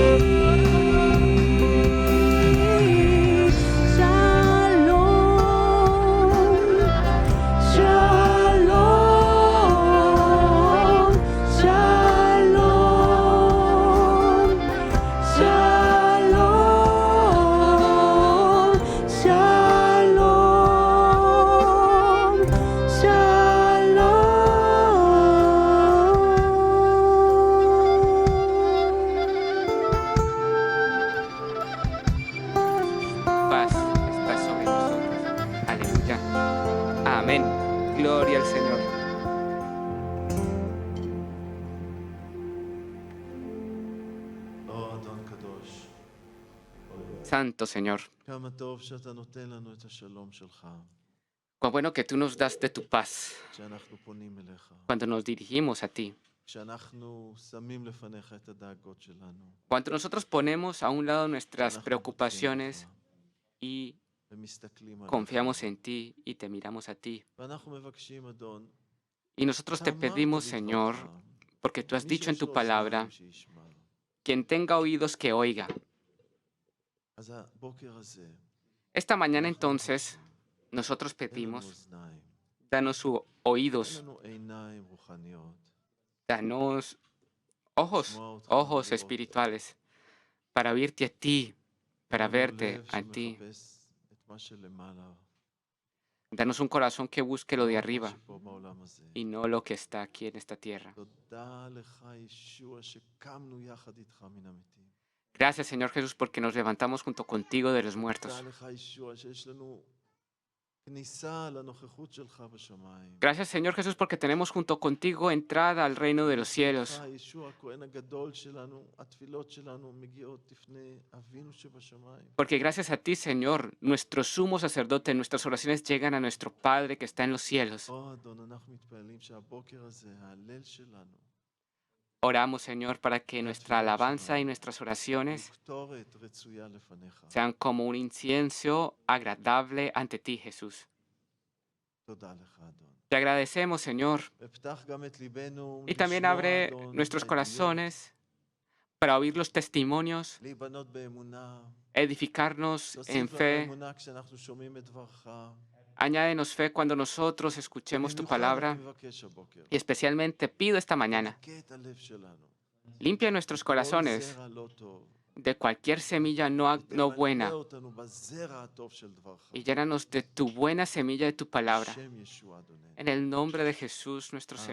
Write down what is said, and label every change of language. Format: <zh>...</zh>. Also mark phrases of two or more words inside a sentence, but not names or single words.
<he>שלום שלום שלום שלום שלום</he> <es>Paz está sobre nosotros. Aleluya. Amén. Gloria al Señor.</es> <he>או אדון קדוש,</he> <es>Santo Señor,</es> <he>כמה טוב שאתה נותן לנו את השלום שלך,</he> <es>cuán bueno que tú nos das de tu paz</es> <he>כשאנחנו פונים אליך,</he> <es>cuando nos dirigimos a ti,</es> <he>כשאנחנו שמים לפניך את הדאגות שלנו,</he> <es>cuando nosotros ponemos a un lado nuestras</es> <he>אנחנו</he> <es>preocupaciones</es> <he>בוטחים</he> <es>y</es> <he>בך ומסתכלים עליך,</he> <es>confiamos en ti y te miramos a ti.</es> <he>ואנחנו מבקשים, אדון,</he> <es>Y nosotros</es> <he>אתה</he> <es>te</es> <he>אמרת</he> <es>pedimos,</es> <he>בדברך,</he> <es>Señor, porque tú has</es> <he>מי</he> <es>dicho en</es> <he>שיש</he> <es>tu</es> <he>לו</he> <es>palabra,</es> <he>אוזניים שישמע.</he> <es>quien tenga oídos que oiga.</es> <he>אז הבוקר הזה,</he> <es>Esta mañana</es> <he>אנחנו</he> <es>entonces</es> <he>מבקשים,</he> <es>nosotros</es> <he>תן לנו</he> <es>pedimos,</es> <he>אוזניים,</he> <es>danos</es> <he>תן</he> <es>oídos,</es> <he>לנו עיניים רוחניות,</he> <es>danos ojos,</es> <he>לשמוע אותך</he> <es>ojos</es> <he>ולראות אותך.</he> <es>espirituales, para oírte a ti, para</es> <he>תן לנו</he> <es>verte</es> <he>לב</he> <es>a ti.</es> <he>שמחפש את מה שלמעלה,</he> <es>Danos un corazón que busque lo de</es> <he>לא מה</he> <es>arriba</es> <he>שפה בעולם הזה.</he> <es>y no lo que está aquí en esta tierra.</es> <he>תודה לך, ישוע, שקמנו יחד איתך מן המתים.</he> <es>Gracias, Señor Jesús, porque nos levantamos junto contigo de los muertos.</es> <he>תודה לך, ישוע, שיש לנו כניסה לנוכחות שלך בשמיים.</he> <es>Gracias, Señor Jesús, porque tenemos junto contigo entrada al reino de los cielos.</es> <he>לך, ישוע, הכהן הגדול שלנו, התפילות שלנו מגיעות לפני אבינו שבשמיים.</he> <es>Porque gracias a ti, Señor, nuestro sumo sacerdote, nuestras oraciones llegan a nuestro Padre que está en los cielos.</es> <he>או אדון, אנחנו מתפללים שהבוקר הזה, ההלל שלנו,</he> <es>Oramos, Señor, para que nuestra alabanza y nuestras oraciones</es> <he>קטורת רצויה לפניך.</he> <es>sean como un incienso agradable ante ti, Jesús.</es> <he>תודה לך, אדון.</he> <es>Te agradecemos, Señor,</es> <he>ופתח גם את ליבנו</he> <es>y también</es> <he>לשמוע,</he> <es>abre</es> <he>אדון,</he> <es>nuestros</es> <he>את העדויות,</he> <es>corazones para oír los testimonios,</es> <he>להיבנות באמונה,</he> <es>edificarnos en</es> <he>תוסיף לנו</he> <es>fe,</es> <he>אמונה כשאנחנו שומעים את דברך,</he> <es>Añádenos fe cuando nosotros escuchemos tu</es> <he>במיוחד אני</he> <es>palabra.</es> <he>מבקש הבוקר,</he> <es>Y especialmente pido esta mañana,</es> <he>תנקה את הלב שלנו.</he> <es>limpia nuestros</es> <he>כל</he> <es>corazones</es> <he>זרע לא טוב.</he> <es>de cualquier semilla no</es> <he>תמלא</he> <es>buena</es> <he>אותנו בזרע הטוב של דברך.</he> <es>y llénanos de tu buena semilla de tu palabra.</es> <he>בשם ישוע אדוננו.</he> <es>En el nombre de Jesús, nuestro Amén.</es>